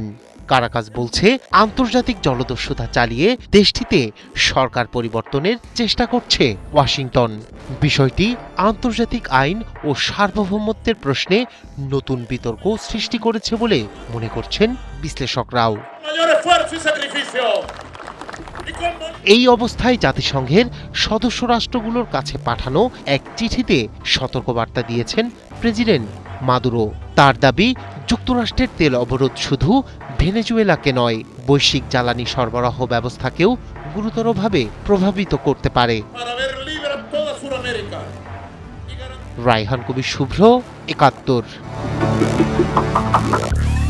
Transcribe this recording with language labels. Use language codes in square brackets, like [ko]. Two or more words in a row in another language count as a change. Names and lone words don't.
[bn] কারাকাস বলছে, আন্তর্জাতিক জলদস্যুতা চালিয়ে দেশটিতে সরকার পরিবর্তনের চেষ্টা করছে ওয়াশিংটন। বিষয়টি আন্তর্জাতিক আইন ও সার্বভৌমত্বের প্রশ্নে নতুন বিতর্ক সৃষ্টি করেছে বলে মনে করছেন বিশ্লেষকরাও। [es] Mayor esfuerzo y sacrificio. [bn] এই অবস্থায় জাতিসংঘের সদস্য রাষ্ট্রগুলোর কাছে পাঠানো এক চিঠিতে সতর্কবার্তা দিয়েছেন প্রেসিডেন্ট মাদুরো। তার দাবি, যুক্তরাষ্ট্রের তেল অবরোধ শুধু ভেনেজুয়েলাকে নয়, বৈশ্বিক জ্বালানি সরবরাহ ব্যবস্থাকেও গুরুতরভাবে প্রভাবিত করতে পারে। [es] Para ver libre a toda Sudamérica. [bn] রায়হান কবির শুভ্র, ৭১।